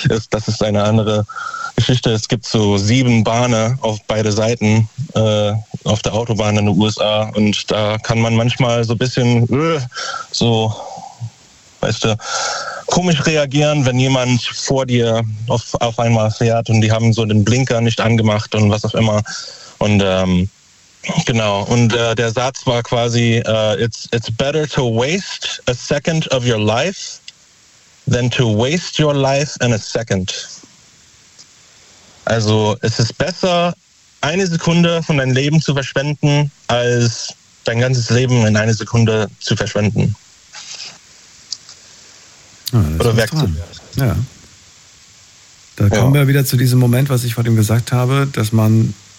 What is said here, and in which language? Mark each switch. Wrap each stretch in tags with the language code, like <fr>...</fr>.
<de>Das ist eine andere Geschichte. Es gibt so 7 Bahnen auf beide Seiten auf der Autobahn in den USA. Und da kann man manchmal so ein bisschen so, weißt du, komisch reagieren, wenn jemand vor dir auf einmal fährt und die haben so den Blinker nicht angemacht und was auch immer. Und der Satz war quasi,</de> <en>it's better to waste a second of your life than to waste your life in a second.</en> <de>Also es ist besser, eine Sekunde von deinem Leben zu verschwenden, als dein ganzes Leben in eine Sekunde zu verschwenden. Ah, oder wegzuwerfen. Ja. Da kommen wir wieder zu diesem Moment, was ich vorhin gesagt habe, dass man</de>